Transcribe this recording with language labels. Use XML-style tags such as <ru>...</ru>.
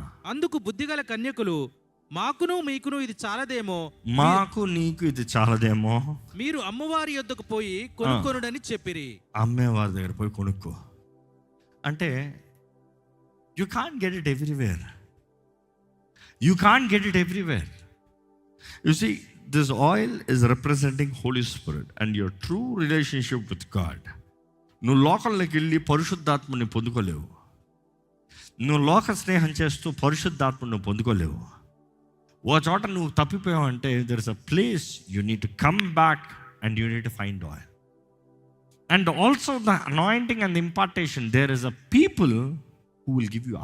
<te>అందుకు బుద్ధిగల కన్యకులు, మాకును మీకును ఇది చాలదేమో, మాకు నీకు ఇది చాలదేమో, మీరు అమ్మవారి యొద్దకు పోయి కొనుక్కొనుడని చెప్పిరి. అమ్మవారి దగ్గర పోయి కొనుక్కో అంటే</te> <en>You can't get it everywhere. You can't get it everywhere. You see, this oil is representing Holy Spirit and your true relationship with God.</en> <te>నువ్వు లోకంలోకి వెళ్ళి పరిశుద్ధాత్మని పొందుకోలేవు. నువ్వు లోక స్నేహం చేస్తూ పరిశుద్ధాత్మను పొందుకోలేవు. ఓ చోట నువ్వు తప్పిపోయావు అంటే</te> <en>There is a place you need to come back and you need to find oil. And also the anointing and impartation, there is a people who will give you.</en>